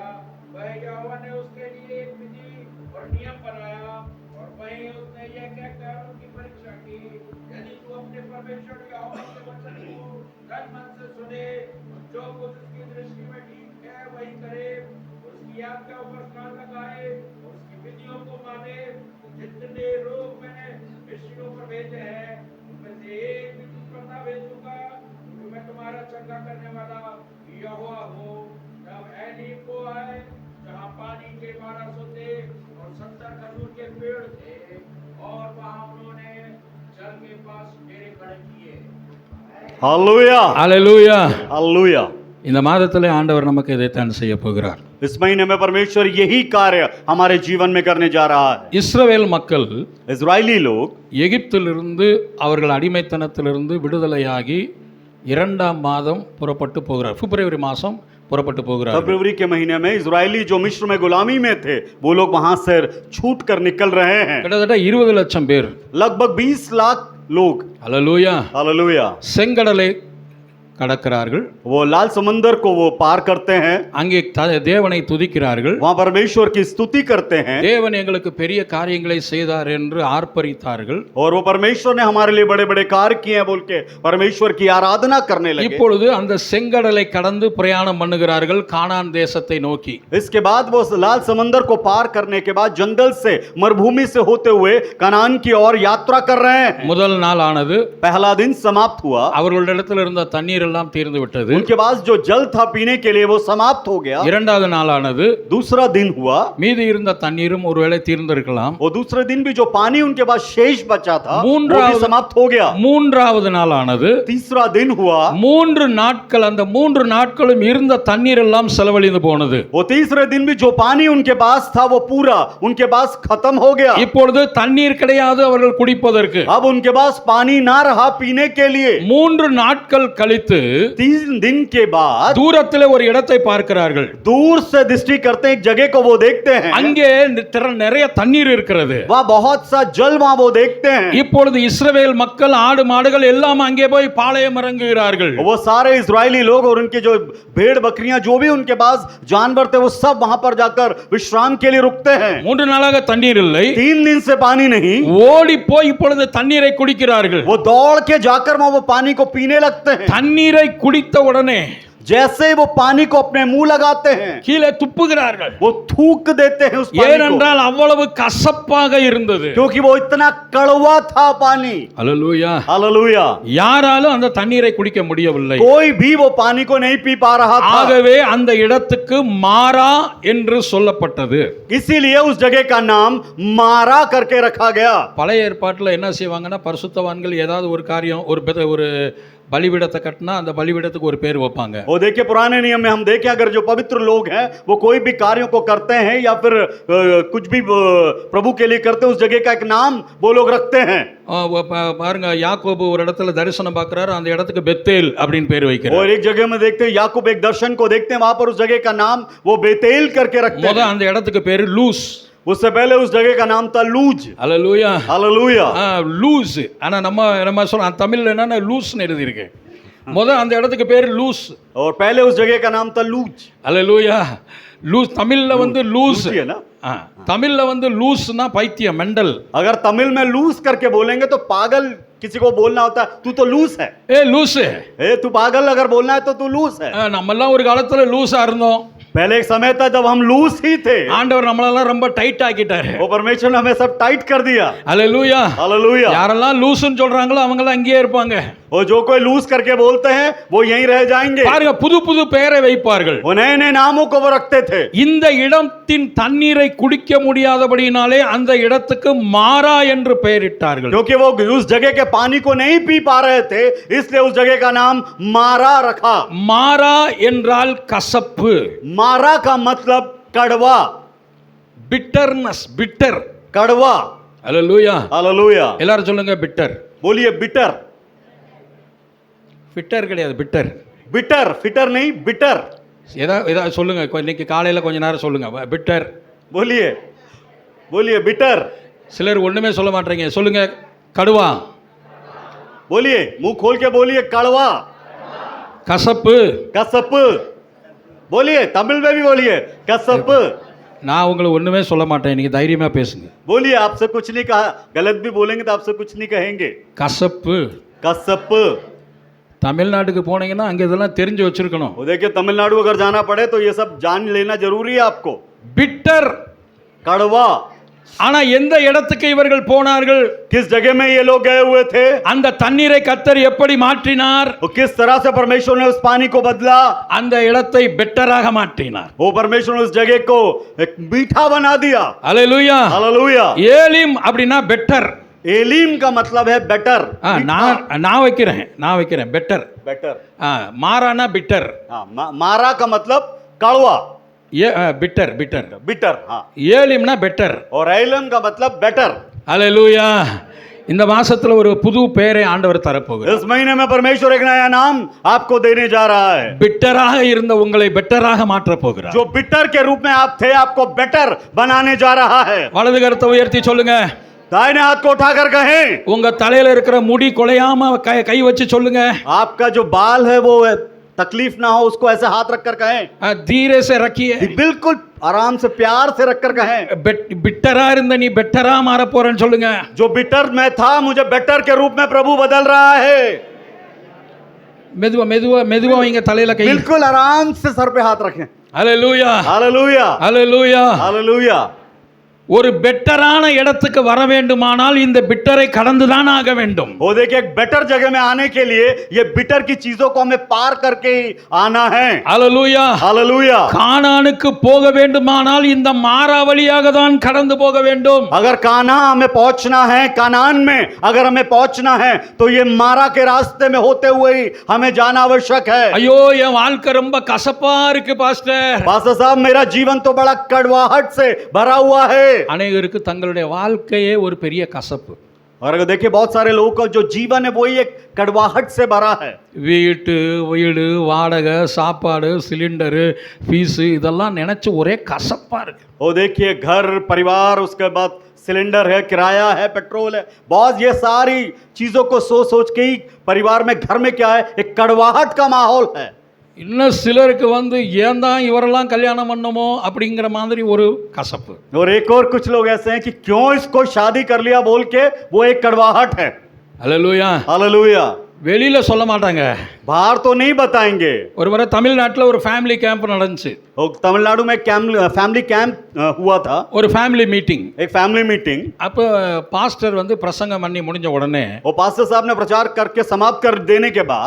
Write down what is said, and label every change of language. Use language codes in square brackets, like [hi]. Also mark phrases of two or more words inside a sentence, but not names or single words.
[hi] वह यहोवा ने उसके लिए एक विधि और नियम बनाया और वहीं उसने यह कहकर उनकी परीक्षा की, यदि तू अपने परमेश्वर यहोवा के वचन को तन मन से सुने और जो कुछ उसकी दृष्टि में ठीक है वही करे, उसकी आज्ञा पर कान लगाए और उसकी विधियों को माने, तो जितने लोग मैंने मिस्रियों पर भेजे हैं उनमें से एक भी तुम पर न भेजूंगा, क्योंकि मैं तुम्हारा चंगा करने वाला यहोवा हूँ। तब एलीम को आए जहाँ पानी के 1200 थे और 70 खजूर के पेड़ थे, और वहाँ उन्होंने जल के पास डेरे खड़े किए। हालेलुया हालेलूया। हालेलुया। [ta] இந்த மாதத்திலே ஆண்டவர் நமக்கு இதைத்தான் செய்ய போகிறார். [hi] इस महीने में परमेश्वर यही कार्य हमारे जीवन में करने जा रहा है। [ta] இஸ்ரவேல் மக்கள் [hi] इजरायली लोग [ta] எகிப்திலிருந்து அவர்கள் அடிமைத்தனத்திலிருந்து விடுதலையாகி 2ஆம் மாதம் புறப்பட்டு போகிறார். பிப்ரவரி மாதம் புறப்பட்டு போகிறார். [hi] फरवरी के महीने में इजरायली जो मिस्र में गुलामी में थे वो लोग वहां से छूट कर निकल रहे हैं। [ta] கிட்டத்தட்ட 20 லட்சம் பேர். [hi] लगभग 20 लाख लोग [ta] ஹல்லேலூயா. [hi] हालेलुया [ta] செங்கடலை கடக்கிறார்கள். [hi] वो लाल समुंदर को वो पार करते हैं, [ta] அங்கே தேவனை துதிக்கிறார்கள். [hi] वहां परमेश्वर की स्तुति करते हैं [ta] தேவன் எங்களுக்கு பெரிய காரியங்களை செய்தார் என்று ஆர்ப்பரித்தார்கள். [hi] और वो परमेश्वर ने हमारे लिए बड़े बड़े कार्य किए हैं बोल के परमेश्वर की आराधना करने लगे। [ta] இப்பொழுது அந்த செங்கடலை கடந்து பிரயாணம் பண்ணுகிறார்கள் கானான் தேசத்தை நோக்கி. [hi] इसके बाद वो लाल समंदर को पार करने के बाद जंगल से मरुभूमि से होते हुए कनान की ओर यात्रा कर रहे हैं। [ta] முதல் நாள் ஆனது. [hi] पहला दिन समाप्त हुआ, [ta] அவர்களிடத்தில் இருந்த தண்ணீர் எல்லாம் தீர்ந்து விட்டது. [hi] उनके पास जो जल था पीने के लिए वो समाप्त हो गया। [ta] இரண்டாவது நாள் ஆனது. [hi] दूसरा दिन हुआ, [ta] மீதி இருந்த தண்ணீரும் ஒருவேளை தீர்ந்திருக்கலாம். [hi] वो दूसरे दिन भी जो पानी उनके पास शेष बचा था वो [ta] மூன்றாவது [hi] भी समाप्त हो गया। [ta] மூன்றாவது நாள் ஆனது. [hi] तीसरा दिन हुआ, [ta] 3 நாட்கள் அந்த 3 நாட்களும் இருந்த தண்ணீர் எல்லாம் செலவழிந்து போனது. [hi] वो तीसरे दिन भी जो पानी उनके पास था वो पूरा उनके पास खत्म हो गया। [ta] இப்பொழுது தண்ணீர் கிடையாது அவர்கள் குடிப்பதற்கு. [hi] अब उनके पास पानी ना रहा पीने के लिए। [ta] 3 நாட்கள் கழித்து [hi] 3 दिन के बाद [ta] தூரத்திலே ஒரு இடத்தை பார்க்கிறார்கள். [hi] दूर से दृष्टि करते एक जगह को वो देखते हैं, [ta] அங்கே நிறைய தண்ணீர் இருக்கிறது. [hi] वहाँ बहुत सा जल वहाँ वो देखते हैं। [ta] இப்பொழுது இஸ்ரவேல் மக்கள் ஆடு மாடுகள் எல்லாம் அங்கே போய் பாளையம் இறங்குகிறார்கள். [hi] वो सारे इजरायली लोग और उनके जो भेड़ बकरियां जो भी उनके पास जानवर थे वो सब वहां पर जाकर विश्राम के लिए रुकते हैं। [ta] 3 நாளாக தண்ணீர் இல்லை. [hi] 3 दिन से पानी नहीं, [ta] ஓடி போய் இப்பொழுது தண்ணீரை குடிக்கிறார்கள். [hi] वो दौड़ के जाकर वहां वो पानी को पीने लगते हैं। [ta] தண்ணீரை குடித்த உடனே [hi] जैसे वो पानी को अपने मुंह लगाते हैं [ta] கீழே துப்புகிறார்கள். [hi] वो थूक देते हैं उस पानी को, [ta] ஏனென்றால் அவ்வளவு கசப்பாக இருந்தது. [hi] क्योंकि वो इतना कड़वा था पानी। [ta] ஹல்லேலூயா. [hi] हालेलुया। [ta] யாராலும் அந்த தண்ணீரை குடிக்க முடியவில்லை. [hi] कोई भी वो पानी को नहीं पी पा रहा था, [ta] ஆகவே அந்த இடத்துக்கு மாரா என்று சொல்லப்பட்டது. [hi] इसीलिए उस जगह का नाम मारा करके रखा गया। [ta] பழைய ஏற்பாட்டில் என்ன செய்வாங்கன்னா பரிசுத்தவான்கள் ஏதாவது ஒரு காரியம் ஒரு பலிபீடத்தை கட்டினா அந்த பலிபீடத்துக்கு ஒரு பேர் வைப்பாங்க. [hi] वो देखिए पुराने नियम में हम देखें अगर जो पवित्र लोग हैं वो कोई भी कार्यों को करते हैं या फिर कुछ भी प्रभु के लिए करते हैं उस जगह का एक नाम वो लोग रखते हैं। [ta] பாருங்க யாக்கோபு ஒரு இடத்துல தரிசனம் பார்க்கறாரு, அந்த இடத்துக்கு பெத்தேல் அப்படின்னு பேர் வைக்கிறார். [hi] और एक जगह में देखते हैं याकूब एक दर्शन को देखते हैं वहां पर उस जगह का नाम वो बेतेल करके रखते हैं। [ta] அந்த இடத்துக்கு பேரு லூஸ். [hi] उससे पहले उस जगह का नाम था लूज। [ta] ஹல்லேலூயா. [hi] हालेलुया। [ta] லூஸ். ஆனா நம்ம சொல்றோம் தமிழ்ல என்னன்னா லூஸ்னு எழுதி இருக்கு. அந்த இடத்துக்கு பேரு லூஸ். [hi] और पहले उस जगह का नाम था लूज। [ta] ஹல்லேலூயா. லூஸ் தமிழ்ல வந்து லூஸ் [hi] है ना, [ta] தமிழ்ல வந்து லூஸ்னா பைத்தியம் மெண்டல். [hi] अगर तमिल में लूज करके बोलेंगे तो पागल किसी को बोलना होता है तू तो लूस है, [ta] ஏ லூஸ். [hi] तू पागल अगर बोलना है तो तू लूस है। [ta] நம்ம எல்லாம் ஒரு காலத்துல லூஸா இருந்தோம். [hi] पहले एक समय था जब हम लूस ही थे, [ta] ஆண்டவர் நம்மளெல்லாம் ரொம்ப டைட் ஆக்கிட்டாரு. [hi] वो परमेश्वर ने हमें सब टाइट कर दिया। [ta] ஹல்லேலூயா. [hi] हालेलुया। [ta] யாரெல்லாம் லூஸ்னு சொல்றாங்களோ அவங்க எல்லாம் அங்கேயே இருப்பாங்க. [hi] और जो कोई लूज करके बोलते हैं वो यहीं रह जाएंगे। [ta] பாருங்க, புது புது பெயரை வைப்பார்கள். [hi] वो नए नए नामों को वो रखते थे। [ta] இந்த இடத்தின் தண்ணீரை குடிக்க முடியாதபடியினாலே அந்த இடத்துக்கு மாரா என்று பெயரிட்டார்கள். [hi] क्योंकि वो उस जगह के पानी को नहीं पी पा रहे थे, इसलिए उस जगह का नाम मारा रखा। [ta] மாரா என்றால் கசப்பு. [hi] मारा का मतलब कड़वा, [en] bitterness, bitter. [hi] कड़वा। [ta] அல்லேலூயா. [hi] हालेलुया। [ta] எல்லாரும் சொல்லுங்க பிட்டர். [hi] बोलिए बिटर। [ta] பிட்டர் கிடையாது, பிட்டர். [hi] बिटर, फिटर नहीं, बिटर। [ta] ஏதாவது சொல்லுங்க, இன்னைக்கு காலையில் கொஞ்ச நேரம் சொல்லுங்க பிட்டர். [hi] बोलिए बोलिए बिटर। [ta] சிலர் ஒண்ணுமே சொல்ல மாட்டீங்க, சொல்லுங்க கடுவா. [hi] बोलिए, मुंह खोल के बोलिए कड़वा, [ta] கசப்பு. [hi] कसप। बोलिए, तमिल में भी बोलिए कसप। [ta] நான் உங்களை ஒண்ணுமே சொல்ல மாட்டேன், நீங்க தைரியமா பேசுங்க. [hi] बोलिए, आपसे कुछ नहीं कहा, गलत भी बोलेंगे तो आपसे कुछ नहीं कहेंगे। [ta] கசப்பு. [hi] कसप। [ta] தமிழ்நாட்டுக்கு போனீங்கன்னா அங்க இதெல்லாம் தெரிஞ்சு வச்சிருக்கணும். [hi] वो देखिए, तमिलनाडु अगर जाना पड़े तो ये सब जान लेना जरूरी है आपको। [ta] பிட்டர். [hi] कड़वा। [ta] ஆனா எந்த இடத்துக்கு இவர்கள் போனார்கள்? [hi] किस जगह में ये लोग गए हुए थे? [ta] அந்த தண்ணீரை கர்த்தர் எப்படி மாற்றினார்? [hi] और किस तरह से परमेश्वर ने उस पानी को बदला? [ta] அந்த இடத்தை பெட்டராக மாற்றினார். [hi] वो परमेश्वर ने उस जगह को एक मीठा बना दिया। [ta] அல்லேலூயா. [hi] हालेलुया। [ta] ஏலிம் அப்படின்னா பெட்டர். [hi] एलीम का मतलब है बेटर। [ta] நான் வைக்கிறேன் பெட்டர். [hi] बेटर। [ta] மாரானா பிட்டர். [hi] हाँ, मारा का मतलब कड़वा। [en] bitter, bitter. [hi] बिटर। हाँ। [ta] ஏலிம்னா பெட்டர். [hi] और एलम का मतलब बेटर। [ta] அல்லேலூயா. இந்த மாசத்துல ஒரு புது பெயரை ஆண்டவர் தரப்போகிறார். [hi] इस महीने में परमेश्वर एक नया नाम आपको देने जा रहा है। [ta] பிட்டராக இருந்த உங்களை பெட்டராக மாற்றப் போகிறார். [hi] जो बिटर के रूप में आप थे, आपको बेटर बनाने जा रहा है। [ta] வலது கரத்தை உயர்த்தி சொல்லுங்க. [hi] दाहिने हाथ को उठाकर कहें। [ta] உங்க தலையில இருக்கிற முடி கொலையாம கை வச்சு சொல்லுங்க. [hi] आपका जो बाल है वो तकलीफ ना हो, उसको ऐसे हाथ रखकर कहें। धीरे से रखिए, बिल्कुल आराम से, प्यार से रखकर कहें। [ta] बिट्टरा இருந்த நீ பெட்டரா மாற போறேன்னு சொல்லுங்க. [hi] जो बिटर में था, मुझे बेटर के रूप में प्रभु बदल रहा है। [ta] மெதுவா மெதுவா மெதுவா வைங்க தலையில கை. [hi] बिल्कुल आराम से सर पे हाथ रखें। हालेलुया, हालेलुया, हालेलुया, हालेलुया। [ta] ஒரு பெட்டரான இடத்துக்கு வர வேண்டுமானால் இந்த பிட்டரை கடந்துதான் ஆக வேண்டும். [hi] वो देखिए, एक बेटर जगह में आने के लिए ये बिटर की चीजों को हमें पार करके ही आना है। हालेलुया, हालेलुया। [ta] கானானுக்கு போக வேண்டுமானால் இந்த மாரா வழியாக தான் கடந்து போக வேண்டும். [hi] अगर काना हमें पहुंचना है, कानान में अगर हमें पहुंचना है तो ये मारा के रास्ते में होते हुए ही हमें जाना आवश्यक है। [ta] ஐயோ, என் வாழ்க்கை ரொம்ப கசப்பா இருக்கு பாஸ்டர். [hi] पास्टर साहब, मेरा जीवन तो बड़ा कड़वाहट से भरा हुआ है। [ta] அநேகருக்கு தங்களுடைய வாழ்க்கையே ஒரு பெரிய கசப்பு. [hi] और अगर देखिए, बहुत सारे लोगों का जो जीवन है वही एक कड़वाहट से भरा है। [ta] வீடு வாடகை, சாப்பாடு, சிலிண்டரு, ஃபீஸு இதெல்லாம் நினைச்சு ஒரே கசப்பா இருக்கு. [hi] वो देखिए, घर परिवार, उसके बाद सिलेंडर है, किराया है, पेट्रोल है, बहुत ये सारी चीजों को सोच सोच के ही परिवार में, घर में क्या है, एक कड़वाहट का माहौल है। [ta] இன்னும் சிலருக்கு ஏன் தான் இவரெல்லாம் கல்யாணம் பண்ணமோ அப்படிங்கிற மாதிரி ஒரு கசப்பு. [hi] और एक और कुछ लोग ऐसे हैं कि क्यों इसको शादी कर लिया बोल के वो एक कड़वाहट है। [ta] அல்லேலூயா. [hi] हालेलुया। [ta] வெளியில சொல்ல மாட்டாங்க, [hi] बाहर तो नहीं बताएंगे। [ta] ஒரு முறை தமிழ்நாட்டில் ஒரு [en] family camp [ta] நடந்துச்சு. [hi] तमिलनाडु में [en] family camp [hi] हुआ था, [ta] ஒரு [en] family meeting. [hi] एक [en] family meeting. [ta] அப்போ பாஸ்டர் பிரசங்கம் பண்ணி முடிஞ்ச உடனே [hi] वो पास्टर साहब ने प्रचार करके समाप्त कर देने के बाद